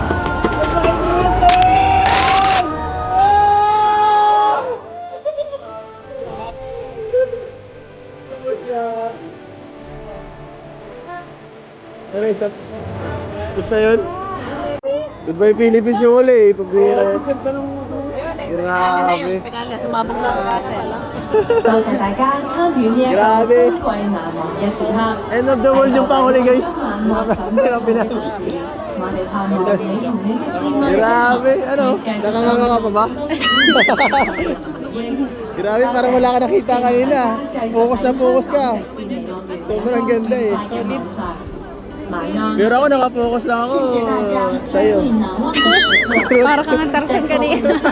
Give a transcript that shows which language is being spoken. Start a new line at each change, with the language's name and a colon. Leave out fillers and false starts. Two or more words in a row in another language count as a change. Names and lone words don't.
Filipino: Ano isa? Gusto yun?
English: Goodbye Philippines
Filipino: yung uli eh. Pagbira yun. Grabe. Pinala, sumabog na ako kasi.
Cantonese: 多謝大家參與呢一個
Filipino: Grabe.
Cantonese: 珍貴難忘嘅時刻。
English: End of the world
Filipino: yung panghuli guys.
Cantonese: 幻想的故事，我哋盼望你同你嘅摯愛
Filipino: Grabe. Ano? Nakanganga ka pa ba? Grabe, parang wala ka nakita kanina. Focus na focus ka. Sobrang ganda eh. Pero ako nakapokus lang ako sa'yo. Para kang Tarzan kanina.